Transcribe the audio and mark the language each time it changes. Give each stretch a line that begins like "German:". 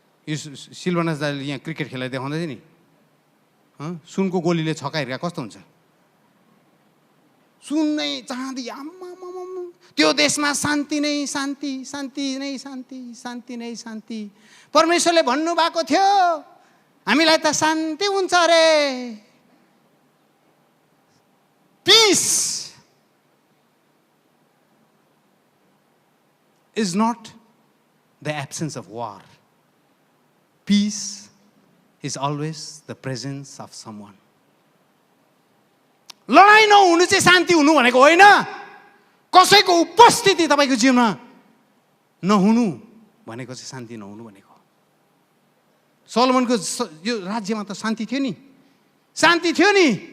Nepali: यो सिल्भरनाथ दाले यहाँ क्रिकेट खेलेर देखाउँदै थियो नि, सुनको गोलीले छक्का हिर्का कस्तो हुन्छ। सुन नै चाँदी, आम्मामामा त्यो देशमा शान्ति नै शान्ति, शान्ति नै शान्ति, शान्ति नै शान्ति। परमेश्वरले भन्नुभएको थियो हामीलाई त शान्ति हुन्छ अरे।
English: Peace is not the absence of war. Peace is always the presence of someone.
Nepali: लडाइँ नहुनु चाहिँ शान्ति हुनु भनेको होइन। कसैको उपस्थिति तपाईँको जीवनमा नहुनु भनेको चाहिँ शान्ति नहुनु भनेको। सोलोमनको यो राज्यमा त शान्ति थियो नि, शान्ति थियो नि।